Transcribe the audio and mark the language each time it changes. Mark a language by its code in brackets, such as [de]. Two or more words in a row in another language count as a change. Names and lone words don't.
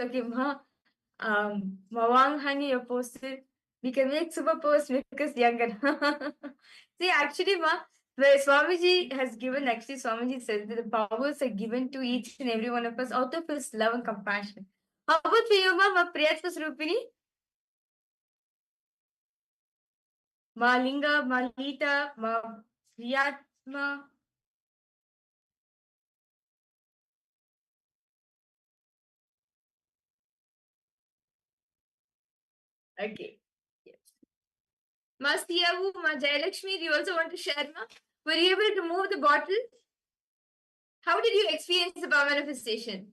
[en] Okay, Ma, Mawang Hani, you posted. We can make super post because younger. See, actually, Ma, where Swamiji has given, actually, Swamiji said that the powers are given to each and every one of us out of his love and compassion. How about for you, Ma? Ma Priyatma Srupini? Ma Linga, Ma Lita, Ma Priyatma. Okay. Yes. Ma Siyavu, Ma Jayalakshmi, do you also want to share, Ma? Were you able to move the bottle? How did you experience the power manifestation?